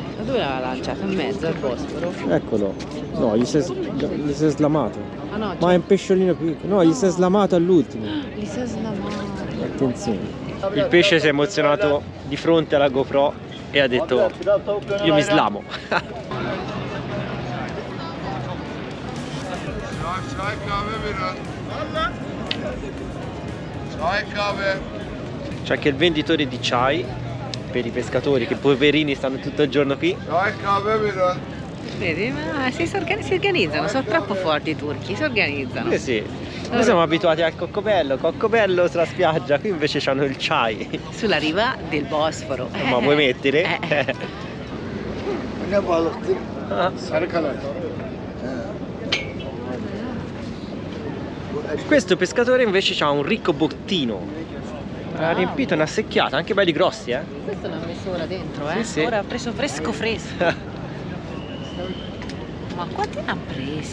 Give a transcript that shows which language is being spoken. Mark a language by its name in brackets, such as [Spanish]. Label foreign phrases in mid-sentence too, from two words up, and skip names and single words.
[Italian] Ma dove l'ha lanciato? In mezzo al Bosforo? Eccolo. No, gli si è slamato. Ah no, Ma è un pesciolino piccolo. No, gli si è slamato all'ultimo. li sa slamare. Attenzione. Il pesce si è emozionato di fronte alla GoPro e ha detto: io mi slamo. [Turkish] Çay kahve biraz. Çay kahve. [Italian] C'è anche il venditore di chai per i pescatori, che poverini stanno tutto il giorno qui. [Turkish] Çay kahve biraz. [Italian] Vedi? Ma si organizzano, sono troppo forti i turchi, si organizzano. Eh sì, noi siamo abituati al coccobello sulla spiaggia, qui invece c'hanno il chai. Sulla riva del Bosforo. Ma vuoi mettere? [Turkish] Ne balıktır? Sarı kanat. [Italian] Questo pescatore invece ha un ricco bottino. Ha riempito una secchiata, anche belli grossi, eh? Questo l'ha messo ora dentro, Sì, sì. Ora ha preso fresco. Ma quanti ne ha presi?